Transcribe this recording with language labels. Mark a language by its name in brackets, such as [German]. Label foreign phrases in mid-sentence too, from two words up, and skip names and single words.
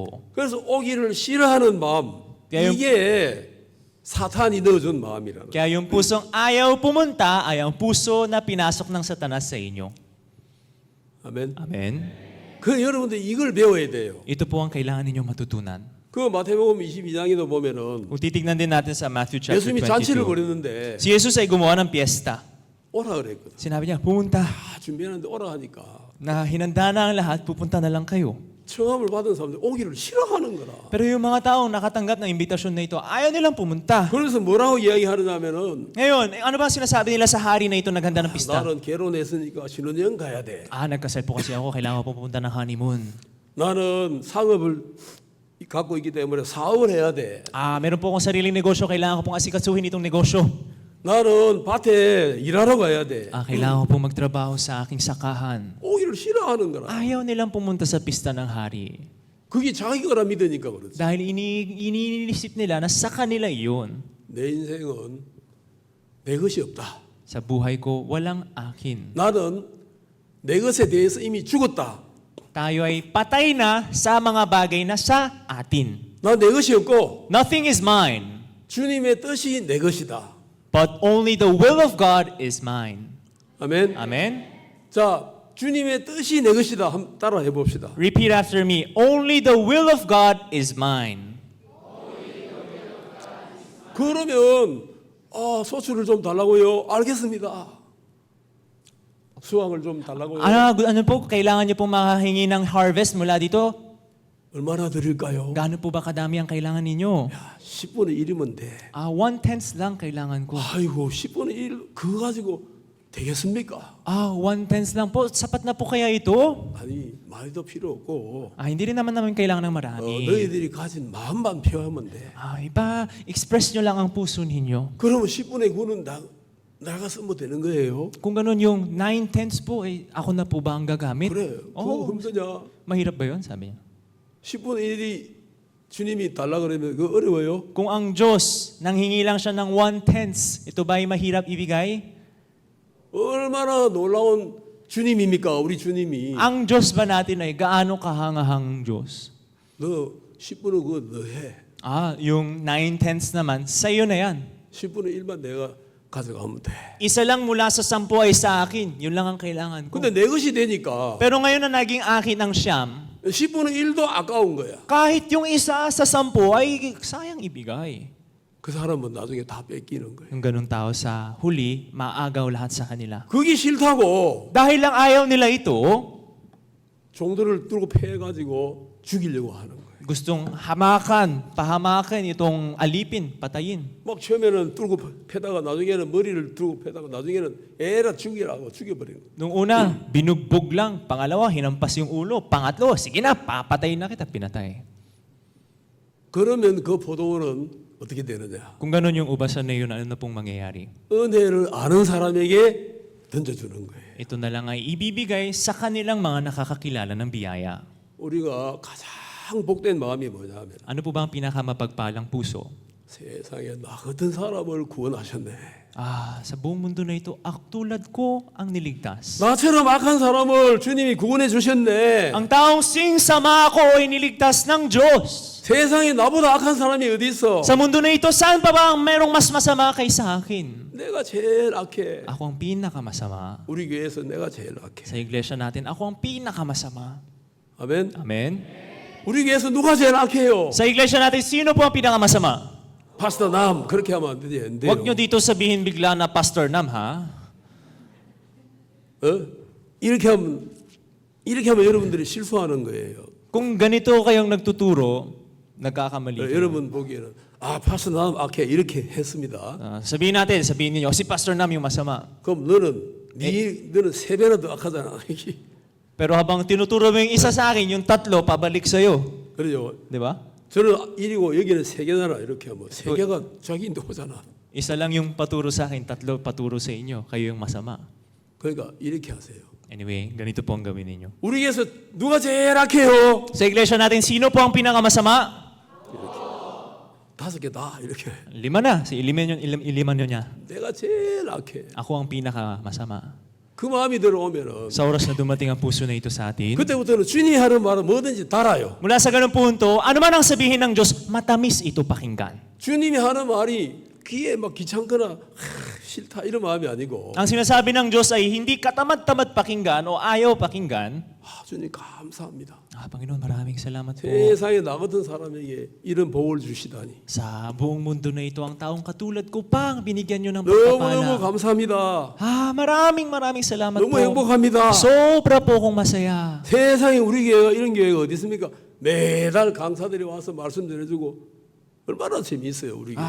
[Korean] 그래서 오기를 싫어하는 마음 그러니까 이게 사탄이 넣어준 마음이라는. [Filipino] Kaya yung pusong ayaw pumunta ay ang puso na pinasok ng Satanas sa inyo. [Korean] 아멘. [Filipino] Amen? [Korean] 그 여러분들 이걸 배워야 돼요. [Filipino] Ito po ang kailangan ninyong matutunan. [Korean] 그 마태복음 22장에도 보면은 [Filipino] Kung titignan din natin sa [English] Matthew chapter [Korean] 예수님이 잔치를 [Filipino] 22, [Korean] 벌였는데 [Filipino] si Jesus ay gumawa ng piyesta. [Korean] 오라 그랬거든. [Filipino] Sinabi niya, pumunta. [Korean] 다 준비하는데 오라 하니까 [Filipino] Na hinanda na ang lahat, pupunta na lang kayo. [Korean] 청함을 받은 사람들 오기를 싫어하는 거라. [Filipino] Pero yung mga taong nakatanggap ng imbitasyon na ito, ayaw nilang pumunta. [Korean] 그래서 뭐라고 이야기하느냐면은 [Filipino] Ngayon, ano ba sinasabi nila sa hari na ito naghanda ng pista? [Korean] 나는 결혼했으니까 신혼여행 가야 돼. [Filipino] Nagkasal po kasi ako, kailangan ko pupunta ng honeymoon. [Korean] 나는 상업을 갖고 있기 때문에 사업을 해야 돼. [Filipino] Meron po akong sariling negosyo, kailangan ko pong asikasuhin itong negosyo. [Korean] 나는 밭에 일하러 가야 돼. [Filipino] Kailangan ko pong magtrabaho sa aking sakahan. [Korean] 오기를 싫어하는 거라. [Filipino] Ayaw nilang pumunta sa pista ng hari. [Korean] 그게 자기 거라 믿으니까 그렇지. [Filipino] Dahil iniisip nila na sa kanila iyon. [Korean] 내 인생은 내 것이 없다. [Filipino] Sa buhay ko, walang akin. [Korean] 나는 내 것에 대해서 이미 죽었다. [Filipino] Tayo ay patay na sa mga bagay na sa atin. [Korean] 난 내 것이 없고 [English] Nothing is mine, [Korean] 주님의 뜻이 내 것이다. [English] but only the will of God is mine. [Korean] 아멘. [Filipino] Amen? [Korean] 자, 주님의 뜻이 내 것이다. 한번 따라 해봅시다. [English] Repeat after me. Only the will of God is mine. [Korean] 그러면 소출을 좀 달라고요. 알겠습니다. 수확을 좀 달라고요. [Filipino] Ano po, kailangan niyo pong makahingi ng harvest mula dito? [Korean] 얼마나 드릴까요? [Filipino] Gaano po ba kadami ang kailangan ninyo? [Korean] 10분의 1이면 돼. [Filipino] 1/10 lang kailangan ko. [Korean] 아이고 10분의 1 그거 가지고 되겠습니까? [Filipino] 1/10 lang po. Sapat na po kaya ito? [Korean] 아니 말도 필요 없고 [Filipino] Hindi rin naman kailangan ng marami. [Korean] 너희들이 가진 마음만 표하면 돼. [Filipino] Express nyo lang ang puso ninyo. [Korean] 그러면 10분의 9는 나가 쓰면 되는 거예요. [Filipino] Kung ganun yung 9/10 po, ako na po ba ang gagamit? [Korean] 그래. 그거 힘드냐? [Filipino] Mahirap ba yun? Sabi niya. [Korean] 10분의 1이 주님이 달라 그러면 그거 어려워요? [Filipino] Kung ang Diyos, nanghingi lang siya ng 1/10, ito ba ay mahirap ibigay? [Korean] 얼마나 놀라운 주님입니까? 우리 주님이. [Filipino] Ang Diyos ba natin ay gaano kahangahang Diyos? [Korean] 너 10분의 그거 너 해. [Filipino] Yung 9/10 naman, sa iyo na yan. [Korean] 10분의 1만 내가 가져가면 돼. [Filipino] Isa lang mula sa 10 ay sa akin. Yun lang ang kailangan ko. [Korean] 근데 내 것이 되니까 [Filipino] Pero ngayon na naging akin ang siyam, [Korean] 10분의 1도 아까운 거야. [Filipino] kahit yung isa sa 10 ay sayang ibigay. [Korean] 그 사람은 나중에 다 뺏기는 거예요. [Filipino] Yung ganung tao sa huli, maagaw lahat sa kanila. [Korean] 그게 싫다고 [Filipino] Dahil lang ayaw nila ito, [Korean] 종들을 뚫고 패가지고 죽이려고 하는 거예요. [Filipino] gustong pahamakan itong alipin, patayin. [Korean] 막 처음에는 뚫고 패다가 나중에는 머리를 뚫고 패다가 나중에는 에라 죽이라고 죽여버리는 거예요. [Filipino] Nung una, binugbog lang. Pangalawa, hinampas yung ulo. Pangatlo, sige na, papatayin na kita, pinatay. [Korean] 그러면 그 포도원은 어떻게 되느냐? [Filipino] Kung ganun yung ubasan na yun, ano na pong mangyayari? [Korean] 은혜를 아는 사람에게 던져주는 거예요. [Filipino] Ito na lang ay ibibigay sa kanilang mga nakakakilala ng biyaya. [Korean] 우리가 가장 복된 마음이 뭐냐면 [Filipino] Ano po ba ang pinakamapagpalang puso? [Korean] 세상에 나 같은 사람을 구원하셨네. [Filipino] Sa buong mundo na ito, tulad ko ang niligtas. [Korean] 나처럼 악한 사람을 주님이 구원해 주셨네. [Filipino] Ang taong singsama ako ay niligtas ng Diyos. [Korean] 세상에 나보다 악한 사람이 어디 있어? [Filipino] Sa mundo na ito, saan pa ba ang merong mas masama kaysa akin? [Korean] 내가 제일 악해. [Filipino] Ako ang pinakamasama. [Korean] 우리 교회에서 내가 제일 악해. [Filipino] Sa iglesia natin, ako ang pinakamasama. [Korean] 아멘. [Filipino] Amen? [Korean] 우리 교회에서 누가 제일 악해요? [Filipino] Sa iglesia natin, sino po ang pinakamasama? [Korean] 파스터 남 그렇게 하면 안 되지. 안 돼요. [Filipino] Huwag nyo dito sabihin bigla na Pastor Nam, ha? [Korean] 이렇게 하면 여러분들이 실수하는 거예요. [Filipino] Kung ganito kayong nagtuturo, nagkakamali kayo. [Korean] 여러분 보기에는 파스터 남 악해 이렇게 했습니다. [Filipino] Sabihin ninyo, si Pastor Nam yung masama. [Korean] 그럼 너는 3배나 더 악하잖아. [Filipino] Pero habang tinuturo mo yung isa sa akin, yung 3 pabalik sa'yo. [Korean] 그러죠. [Filipino] Di ba? [Korean] 저는 1이고 여기는 3개잖아. 이렇게 하면 3개가 자기인데 오잖아. [Filipino] Isa lang yung paturo sa akin, 3 paturo sa inyo. Kayo yung masama. [Korean] 그러니까 이렇게 하세요. [Filipino] Anyway, ganito po ang gawin ninyo. [Korean] 우리 교회에서 누가 제일 악해요? [Filipino] Sa iglesia natin, sino po ang pinakamasama? [Korean] 5개 다 이렇게. [Filipino] 5 na. Iliman nyo niya. [Korean] 내가 제일 악해. [Filipino] Ako ang pinakamasama. [Korean] 그 마음이 들어오면은 [Filipino] Sa oras na dumating ang puso na ito sa atin, [Korean] 그때부터는 주님이 하는 말은 뭐든지 달아요. [Filipino] mula sa ganung punto, ano man ang sabihin ng Diyos, matamis ito pakinggan. [Korean] 주님이 하는 말이 귀에 막 귀찮거나 싫다 이런 마음이 아니고 [Filipino] Ang sinasabi ng Diyos ay hindi katamad-tamad pakinggan o ayaw pakinggan. [Korean] 주님 감사합니다. [Filipino] Panginoon, maraming salamat po. [Korean] 세상에 나 같은 사람에게 이런 복을 주시다니 [Filipino] Sa buong mundo na ito, ang taong katulad ko pang binigyan nyo ng [Korean] 너무너무 [Filipino] pagpapala. [Korean] 감사합니다. [Filipino] Maraming salamat [Korean] 너무 [Filipino] po. [Korean] 행복합니다. [Filipino] Sobra po akong masaya. [Korean] 세상에 우리 교회가 이런 교회가 어디 있습니까? 매달 강사들이 와서 말씀 전해주고 얼마나 재미있어요 우리 교회.